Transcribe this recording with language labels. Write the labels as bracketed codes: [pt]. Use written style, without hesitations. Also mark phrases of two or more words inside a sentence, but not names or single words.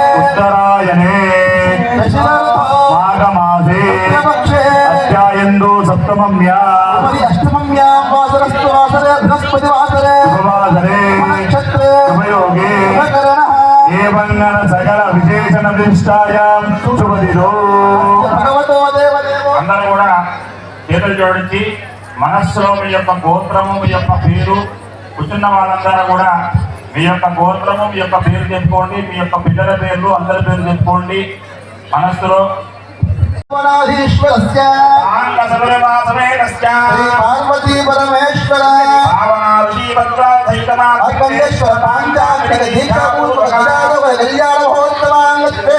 [sa] उत्तरायणे माघमासे अध्यायन्दो सप्तम्याम् अष्टम्यां वासरस्तु वासरे बृहस्पति वासरे उपवासरे नक्षत्रे उपयोगे एवं सकल विशेषण विशिष्टायां शुभदिनो भगवतो देवदेवो [te] అందరూ కూడా చేతులు జోడించి మనస్సులో మీ యొక్క గోత్రము మీ యొక్క పేరు కూర్చున్న వాళ్ళందరూ కూడా మీ యొక్క గోత్రము మీ యొక్క పేరు చెప్పుకోండి మీ యొక్క పిల్లల పేర్లు అందరి పేరు చెప్పుకోండి మనస్సులో [sa] ఈశ్వరస్య శ్రీ పార్వతీ పరమేశ్వర అఖండేశ్వర పాంచాక్షర దీక్షాపూర్వక కళ్యాణ మహోత్సవాంగత్వే